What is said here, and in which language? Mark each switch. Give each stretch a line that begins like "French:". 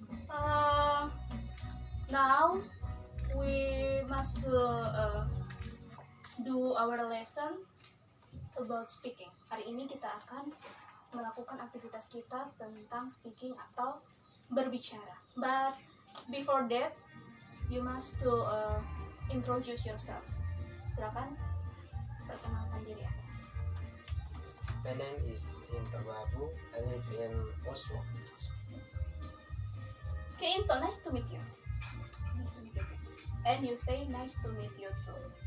English: Uh, Now we must do our lesson about speaking.
Indonesian: Hari ini kita akan melakukan aktivitas kita tentang speaking atau berbicara.
English: But before that, you must to introduce yourself.
Indonesian: Silakan perkenalkan diri Anda.
English: My name is Into Babu. I live in Oslo. Okay, Into, nice to meet you. Nice to meet you too. And you say nice to meet you too.